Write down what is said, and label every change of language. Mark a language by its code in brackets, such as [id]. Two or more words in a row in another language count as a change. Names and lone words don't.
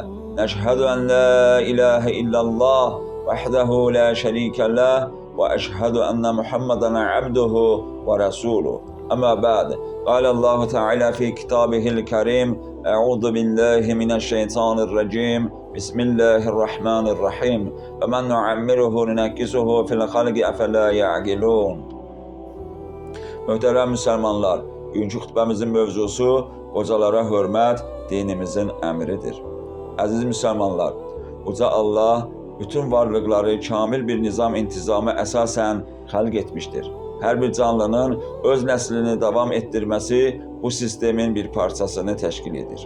[ar] نشهد أن لا إله إلا الله وحده لا شريك له وأشهد أن محمدا عبده ورسوله. أما بعد، قال الله تعالى في كتابه الكريم: أعوذ بالله من الشيطان الرجيم. بسم الله الرحمن الرحيم. ومن نعمره ننكسه في الخلق أفلا يعقلون. [az] Möhtərəm müsəlmanlar, bugünkü xutbəmizin mövzusu qocalara hörmət dinimizin əmridir. Əziz müsəlmanlar, Uca Allah bütün varlıqları kamil bir nizam intizamı əsasən xəlq etmişdir. Hər bir canlının öz nəslini davam etdirməsi bu sistemin bir parçasını təşkil edir.